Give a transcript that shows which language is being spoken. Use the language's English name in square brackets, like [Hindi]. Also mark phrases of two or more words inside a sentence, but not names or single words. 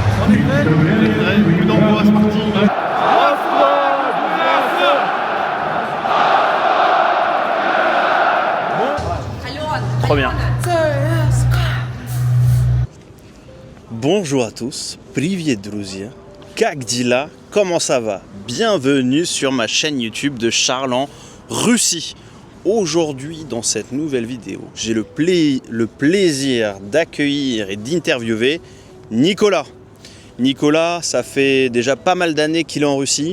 [French] Coup d'envoi, c'est parti. Trop bien. Bonjour à tous, [Russian] Привет, друзья. Как дела? [French] Comment ça va? Bienvenue sur ma chaîne YouTube de Charles en Russie. Aujourd'hui, dans cette nouvelle vidéo, j'ai le plaisir d'accueillir et d'interviewer Nicolas. Nicolas, ça fait déjà pas mal d'années qu'il est en Russie.